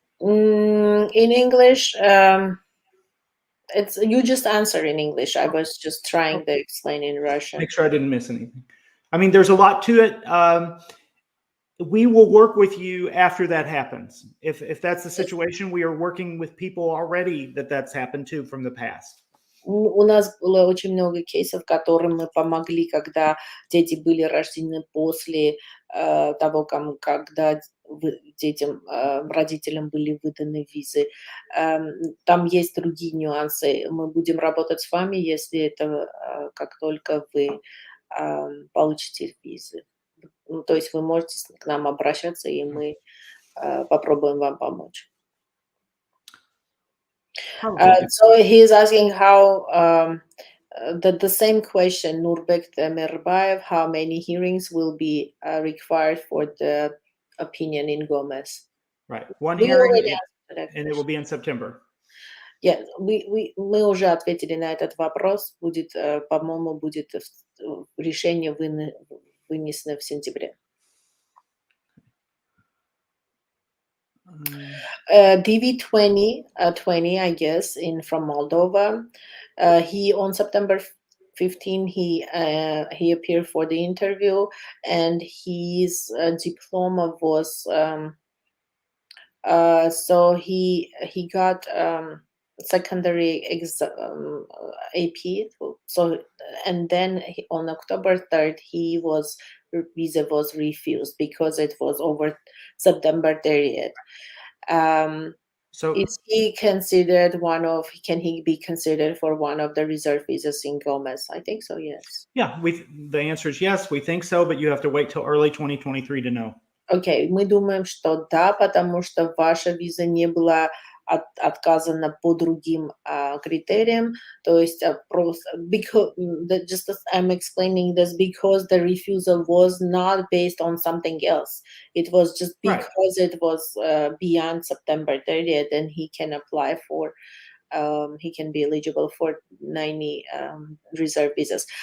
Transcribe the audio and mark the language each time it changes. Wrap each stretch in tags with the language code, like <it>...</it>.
<en>In English, you just answer in English. I was just trying to explain in Russian. Make sure I didn't miss anything. I mean, there's a lot to it. we will work with you after that happens. If that's the situation, we are working with people already that's happened to from the past.</en> <ru>У нас было очень много кейсов, которым мы помогли, когда дети были рождены после того, когда детям, родителям были выданы визы. Там есть другие нюансы. Мы будем работать с вами, если это как только вы получите визы. Ну, то есть вы можете к нам обращаться, и мы попробуем вам помочь.</ru> <en>So he's asking how the same question, Nurbek Temirbayev, how many hearings will be required for the opinion in Gomez? Right. One We hearing, already answered that and it will be in September.</en> <ru>Yeah, мы уже ответили на этот вопрос. Будет, по-моему, будет решение вынесено в сентябре.</ru> <en>DV20, 20, I guess, from Moldova. He on September 15, he appeared for the interview, and his diploma was so he got secondary exam AP. So and then on October 3rd, visa was refused because it was over September 30th. So is he considered can he be considered for one of the reserve visas in Gomez? I think so, yes. Yeah, the answer is yes, we think so, but you have to wait till early 2023 to know.</en> <ru>Окей, мы думаем, что да, потому что ваша виза не была отказана по другим критериям, то есть просто</ru> <en>just as I'm explaining this, because the refusal was not based on something else. It was just because it was beyond September 30th, and he can apply for he can be eligible for 90 reserve visas.</en>